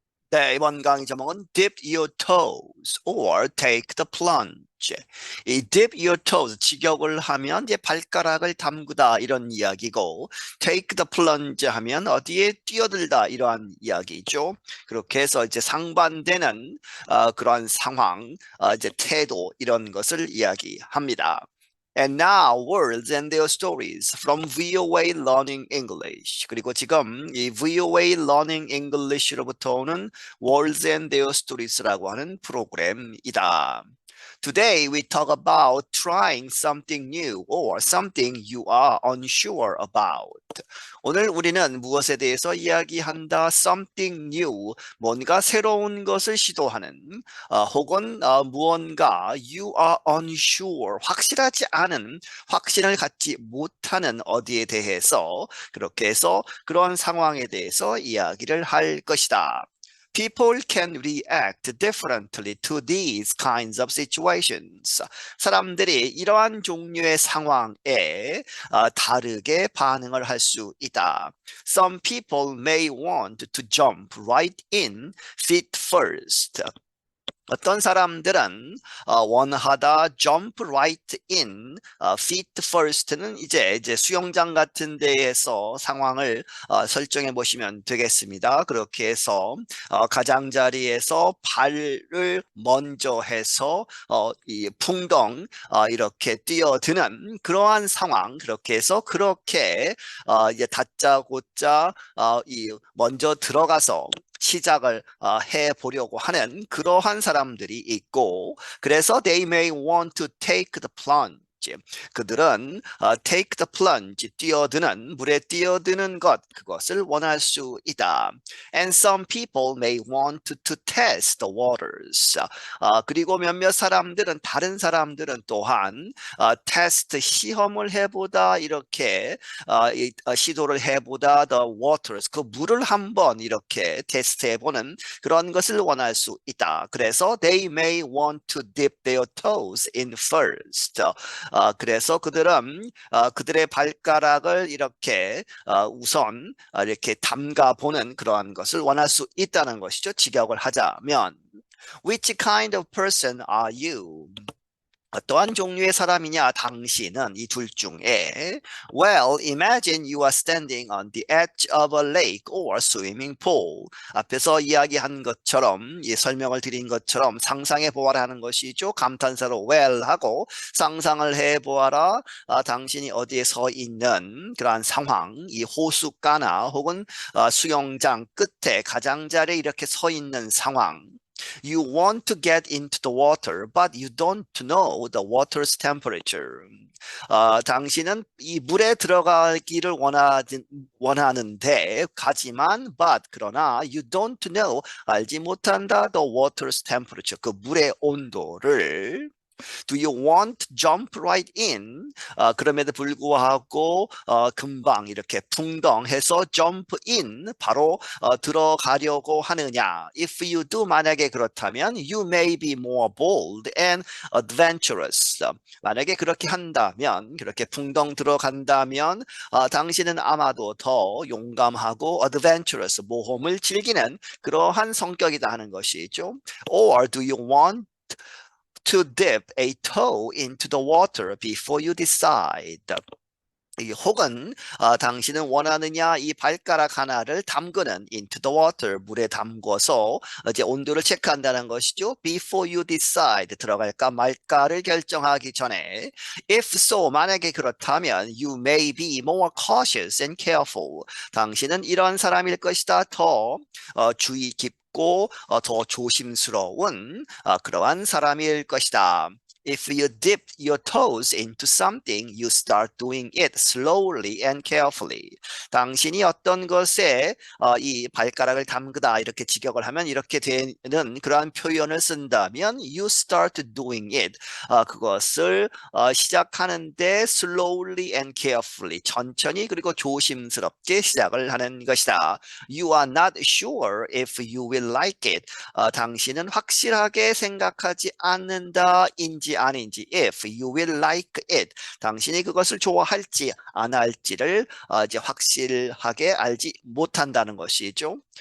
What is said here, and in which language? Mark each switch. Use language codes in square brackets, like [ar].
[ko] 네, 이번 강의 제목은 [en] Dip your toes or take the plunge. [ko] 이 [en] dip your toes, [ko] 직역을 하면 이제 발가락을 담그다 이런 이야기고, [en] take the plunge [ko] 하면 어디에 뛰어들다 이러한 이야기죠. 그렇게 해서 이제 상반되는 그런 상황, 이제 태도 이런 것을 이야기합니다. [en] And now words and their stories from VOA Learning English. [ko] 그리고 지금 이 VOA Learning English로부터 오는 Words and Their Stories라고 하는 프로그램이다. [en] Today we talk about trying something new or something you are unsure about. [ko] 오늘 우리는 무엇에 대해서 이야기한다? [en] Something new, [ko] 뭔가 새로운 것을 시도하는 혹은 무언가 [en] you are unsure, [ko] 확실하지 않은, 확신을 갖지 못하는 어디에 대해서 그렇게 해서 그런 상황에 대해서 이야기를 할 것이다. [en] People can react differently to these kinds of situations. [ko] 사람들이 이러한 종류의 상황에 다르게 반응을 할 수 있다. [en] Some people may want to jump right in feet first. [ko] 어떤 사람들은 원하다 [en] jump right in feet first [ko] 는 이제 수영장 같은 데에서 상황을 설정해 보시면 되겠습니다. 그렇게 해서 가장자리에서 발을 먼저 해서 이 풍덩 이렇게 뛰어드는 그러한 상황, 그렇게 해서 그렇게 이제 다짜고짜 이 먼저 들어가서 시작을 해보려고 하는 그러한 사람들이 있고, 그래서 [en] they may want to take the plunge. [ko] 그들은 [en] take the plunge, [ko] 뛰어드는, 물에 뛰어드는 것, 그것을 원할 수 있다. [en] And some people may want to test the waters. [ko] 그리고 몇몇 사람들은, 다른 사람들은 또한 테스트, 시험을 해보다, 이렇게 시도를 해보다 [en] the waters, [ko] 그 물을 한번 이렇게 테스트해보는 그런 것을 원할 수 있다. 그래서 [en] they may want to dip their toes in first. [ko] 그래서 그들은 그들의 발가락을 이렇게 우선 이렇게 담가보는 그러한 것을 원할 수 있다는 것이죠. 직역을 하자면 [en] Which kind of person are you? [ko] 어떠한 종류의 사람이냐 당신은 이 둘 중에 [en] Well, imagine you are standing on the edge of a lake or swimming pool. [ko] 앞에서 이야기한 것처럼 설명을 드린 것처럼 상상해 보아라 하는 것이죠. 감탄사로 well 하고 상상을 해 보아라. 당신이 어디에 서 있는 그러한 상황, 이 호숫가나 혹은 수영장 끝에 가장자리에 이렇게 서 있는 상황. [en] You want to get into the water, but you don't know the water's temperature. [ko] 당신은 이 물에 들어가기를 원하는데, 하지만, 그러나, [en] you don't know, [ko] 알지 못한다, [en] the water's temperature, [ko] 그 물의 온도를. [en] Do you want to jump right in? [ko] 그럼에도 불구하고 금방 이렇게 풍덩해서 [en] jump in, [ko] 바로 들어가려고 하느냐? [en] If you do, [ko] 만약에 그렇다면 [en] you may be more bold and adventurous. [ko] 만약에 그렇게 한다면, 그렇게 풍덩 들어간다면 당신은 아마도 더 용감하고 adventurous, 모험을 즐기는 그러한 성격이다 하는 것이죠. [en] Or do you want to dip a toe into the water before you decide? [ko] 혹은 당신은 원하느냐 이 발가락 하나를 담그는 [en] into the water, [ko] 물에 담궈서 이제 온도를 체크한다는 것이죠. [en] Before you decide, [ko] 들어갈까 말까를 결정하기 전에. [en] If so, [ko] 만약에 그렇다면 [en] you may be more cautious and careful. [ko] 당신은 이런 사람일 것이다. 더 주의 깊고 더 조심스러운 그러한 사람일 것이다. [en] If you dip your toes into something, you start doing it slowly and carefully. [ko] 당신이 어떤 것에 이 발가락을 담그다 이렇게 직역을 하면 이렇게 되는 그러한 표현을 쓴다면 [en] you start doing it. [ko] 그것을 시작하는데 [en] slowly and carefully, [ko] 천천히 그리고 조심스럽게 시작을 하는 것이다. [en] You are not sure if you will like it. [ko] 당신은 확실하게 생각하지 않는다, 인지 좋은지 아닌지 [en] if you will like it [ko] 당신이 그것을 좋아할지 안 할지를 이제 확실하게 알지 못한다는 것이죠.